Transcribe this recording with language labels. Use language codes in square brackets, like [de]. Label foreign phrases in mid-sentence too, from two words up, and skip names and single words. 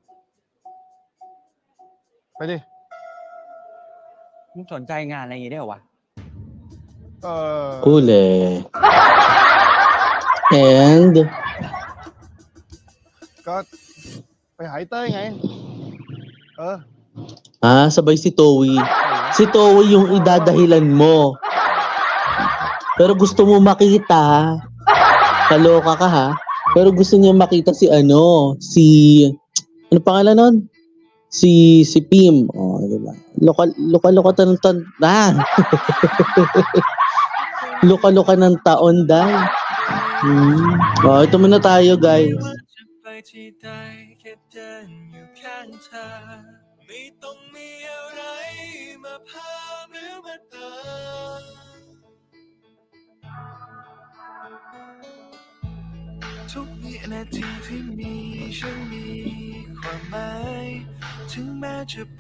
[th] ไปดิ มึงสนใจงานอะไรอย่างงี้ได้เหรอวะ [tl] Huli. And, [th] ก็ไปหาไอ้เต้ยไง [tl] sabay si Towie. Si Towie yung idadahilan mo. Pero gusto mo makita, ha? Kaloka ka, ha? Pero gusto niya makita si ano pangalan nun? Si Pim. Oh, diba? Luka-luka ng Luka-luka ng taon dahil. Oh, ito muna tayo, guys. [th] ไม่ต้องมีอะไรมาพาหรือมาตาม ทุกวินาทีที่มีฉันมีความหมายถึงแม้จะพ